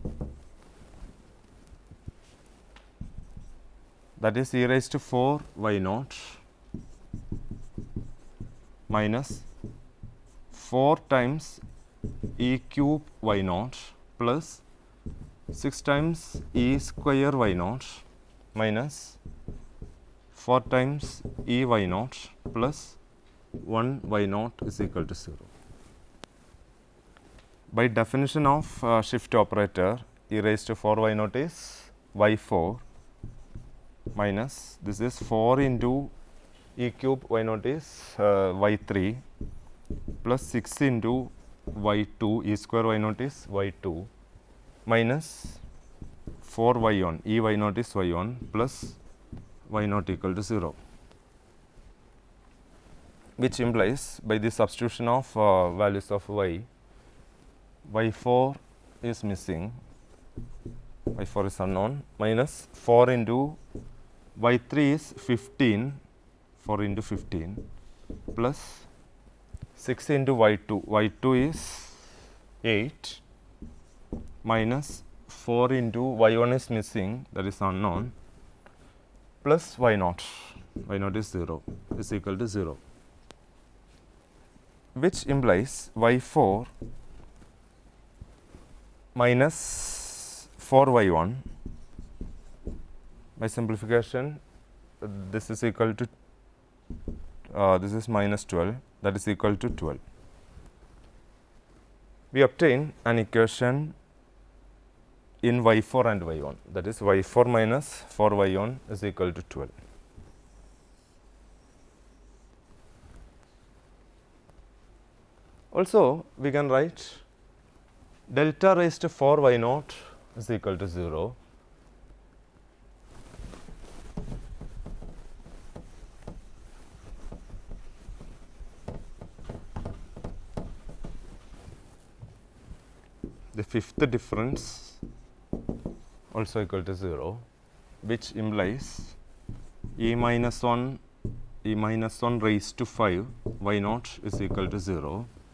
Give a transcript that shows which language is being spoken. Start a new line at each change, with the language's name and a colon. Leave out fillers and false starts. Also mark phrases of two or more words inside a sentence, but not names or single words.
English: That is e raised to 4 y naught minus 4 times e cube y naught plus 6 times e square y naught minus 4 times e y naught plus 1 y naught is equal to 0. By definition of shift operator, e raised to 4 y naught is y4 minus this is 4 into e cube y naught is y3 plus 6 into y2 e square y naught is y2 minus 4 y1 e y naught is y1 plus y naught equal to 0, which implies by the substitution of values of y, y4 is missing, y4 is unknown, minus 4 into y3 is 15, 4 into 15, plus 6 into y2, y2 is 8, minus 4 into y1 is missing, that is unknown, plus y0, y0 is 0, is equal to 0, which implies y4 minus 4y1. By simplification, this is equal to this is minus 12, that is equal to 12. We obtain an equation in y4 and y1, that is y4 minus 4y1 is equal to 12. Also, we can write delta raised to 4y0 is equal to 0. The fifth difference also equal to 0, which implies e minus 1 raised to 5 y0 is equal to 0.